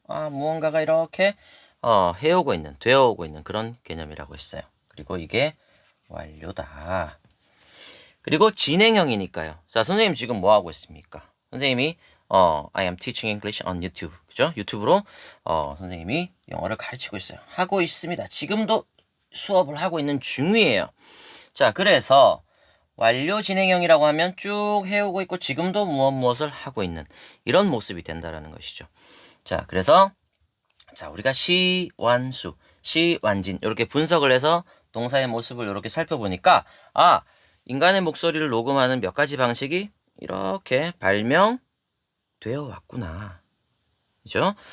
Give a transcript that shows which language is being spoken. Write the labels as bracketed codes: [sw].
[ko] 아, 무언가가 이렇게 해오고 있는, 되어오고 있는 그런 개념이라고 했어요. 그리고 이게 완료다. 그리고 진행형이니까요. 자, 선생님 지금 뭐 하고 있습니까? 선생님이 [en] I am teaching English on YouTube. [ko] 그죠? 유튜브로 선생님이 영어를 가르치고 있어요. 하고 있습니다. 지금도 수업을 하고 있는 중이에요. 자, 그래서 완료 진행형이라고 하면 쭉 해오고 있고 지금도 무엇을 하고 있는 이런 모습이 된다라는 것이죠. 자, 그래서 자, 우리가 시, 완, 수, 시, 완, 진 이렇게 분석을 해서 동사의 모습을 이렇게 살펴보니까 아, 인간의 목소리를 녹음하는 몇 가지 방식이 이렇게 발명되어 왔구나. 그죠?